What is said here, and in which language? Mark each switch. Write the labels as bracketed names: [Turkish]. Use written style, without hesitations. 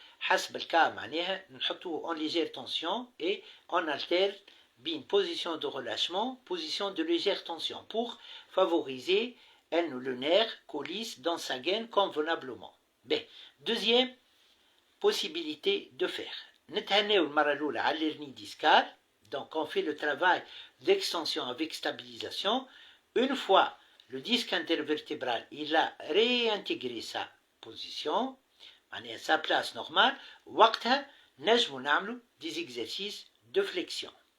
[Arabic] حسب الكا معناها نحطوه [French] en légère tension et on alterne بين position de relâchement, position de légère tension pour favoriser le nerf coulisse dans sa gaine convenablement. Deuxième possibilité de faire. [Arabic] نتهناو المرة الأولى على l'hernie discale. [French] Donc on fait le travail d'extension avec stabilisation. Une fois le disque intervertébral il a réintégré sa position, sa place normale, [Arabic] وقتها نجمو نعملو [French] des exercices de flexion.